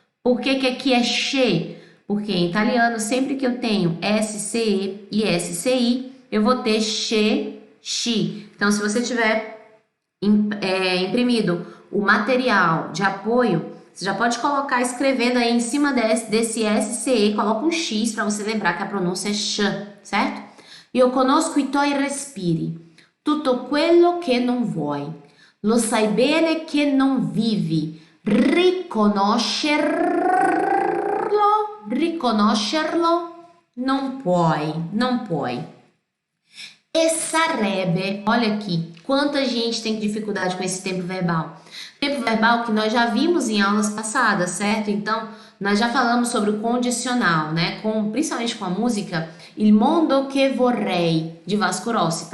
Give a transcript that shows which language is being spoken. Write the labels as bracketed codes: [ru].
[pt] Por que aqui é che? Porque em italiano, sempre que eu tenho SCE e SCI, eu vou ter che, chi. Então, se você tiver imprimido o material de apoio, você já pode colocar escrevendo aí em cima desse SCE, coloca um X para você lembrar que a pronúncia é sh, certo? [it] Io conosco i tuoi respiri, tutto quello che non vuoi, lo sai bene che non vivi, riconoscerlo non puoi. E sarebbe, [pt] olha aqui, quanta gente tem dificuldade com esse tempo verbal. Tempo verbal que nós já vimos em aulas passadas, certo? Então, nós já falamos sobre o condicional, né? Principalmente com a música Il mondo che vorrei, de Vasco Rossi.